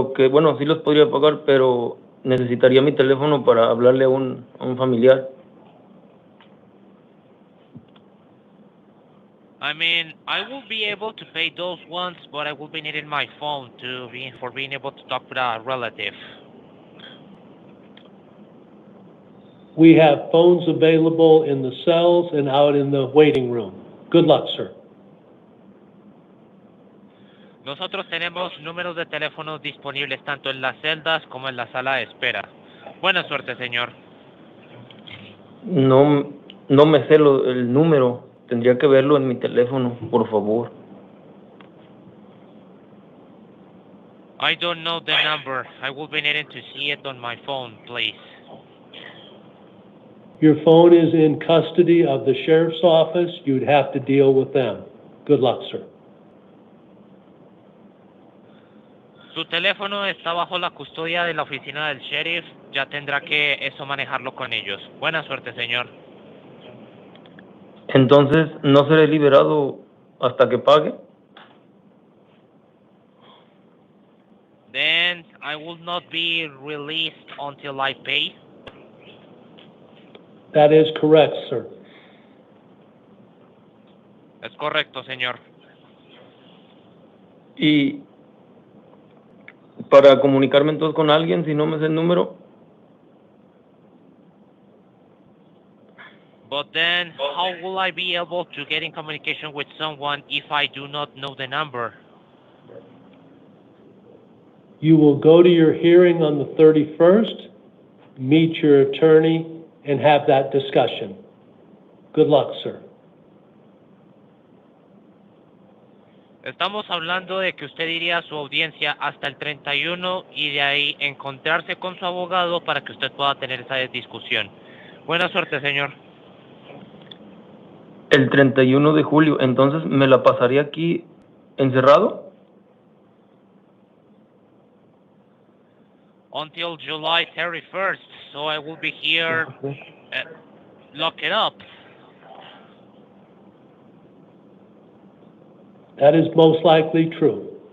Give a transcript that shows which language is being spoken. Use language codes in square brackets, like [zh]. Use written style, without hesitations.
[es] Bueno, sí los podría pagar, pero necesitaría mi teléfono para hablarle a un familiar. [en] I mean, I will be able to pay those ones, but I will be needing my phone for being able to talk with a relative. We have phones available in the cells and out in the waiting room. Good luck, sir. [es] Nosotros tenemos números de teléfono disponibles tanto en las celdas como en la sala de espera. Buena suerte, señor. No me sé el número. Tendría que verlo en mi teléfono, por favor. [en] I don't know the number. I will be needing to see it on my phone, please. Your phone is in custody of the sheriff's office. You'd have to deal with them. Good luck, sir. [es] Su teléfono está bajo la custodia de la oficina del sheriff. Ya tendrá que eso manejarlo con ellos. Buena suerte, señor. Entonces, ¿no seré liberado hasta que pague? [en] Then I will not be released until I pay. That is correct, sir. [es] Es correcto, señor. Y para comunicarme entonces con alguien, si no me sé el número. [en] But then, how will I be able to get in communication with someone if I do not know the number? You will go to your hearing on the 31st, meet your attorney, and have that discussion. Good luck, sir. [es] Estamos hablando de que usted iría a su audiencia hasta el 31 y de ahí encontrarse con su abogado para que usted pueda tener esa discusión. Buena suerte, señor. El 31 de julio, entonces me la pasaría aquí encerrado. [en] Until July 31st, so I will be here locked up. That is most likely true.